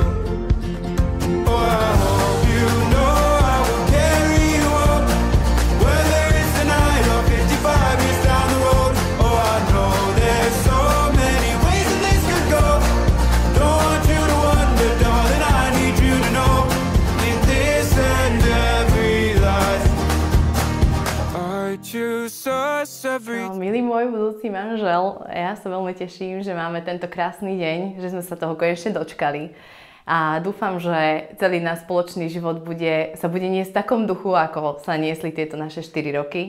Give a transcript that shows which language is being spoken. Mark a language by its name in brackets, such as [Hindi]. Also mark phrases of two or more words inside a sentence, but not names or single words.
[English] Oh, I hope you know I will carry you up, whether it's tonight or 55 years down the road. Oh, I know there's so many ways that this could go. Don't want you to wonder, darling, I need you to know. In this and every life, I choose us every. [Slovak] No, milý môj budúci manžel, ja sa veľmi teším, že máme tento krásny deň, že sme sa toho konečne dočkali. A dúfam, že celý náš spoločný život sa bude niesť v takom duchu, ako sa niesli tieto naše 4 roky.